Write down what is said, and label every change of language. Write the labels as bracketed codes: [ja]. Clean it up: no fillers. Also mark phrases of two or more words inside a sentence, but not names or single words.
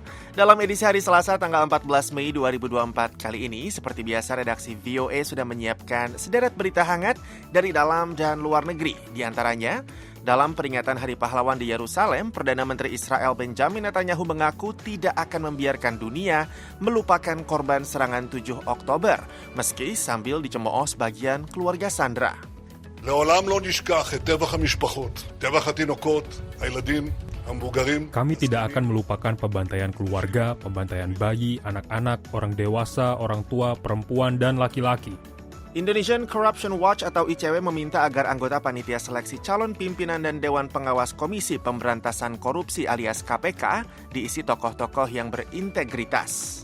[id] Dalam edisi hari Selasa tanggal 14 Mei 2024 kali ini, seperti biasa redaksi VOA sudah menyiapkan sederet berita hangat dari dalam dan luar negeri. Di antaranya, dalam peringatan Hari Pahlawan di Yerusalem, Perdana Menteri Israel Benjamin Netanyahu mengaku tidak akan membiarkan dunia melupakan korban serangan 7 Oktober, meski sambil dicemooh sebagian keluarga Sandra. [he] לעולם לא נשכח את טבח המשפחות, טבח התינוקות, הילדים, המבוגרים. [id] Kami tidak akan melupakan pembantaian keluarga, pembantaian bayi, anak-anak, orang dewasa, orang tua, perempuan, dan laki-laki. Indonesian Corruption Watch atau ICW meminta agar anggota panitia seleksi calon pimpinan dan Dewan Pengawas Komisi Pemberantasan Korupsi alias KPK diisi tokoh-tokoh yang berintegritas.